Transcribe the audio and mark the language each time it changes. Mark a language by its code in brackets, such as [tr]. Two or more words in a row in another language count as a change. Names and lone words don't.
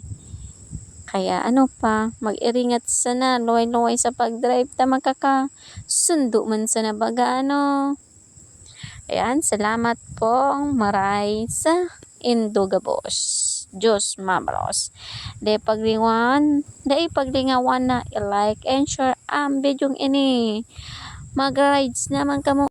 [bik] Kaya ano pa, mag-iringat sana, luway-luway sa pag-drive ta makakasundo man sana baga ano. Ayan, salamat po maray sa Indogabos. Diyos mabalos. Dahil paglingawan na i- [en] like and share [bik] ang video ini. Mag-rides naman kamo.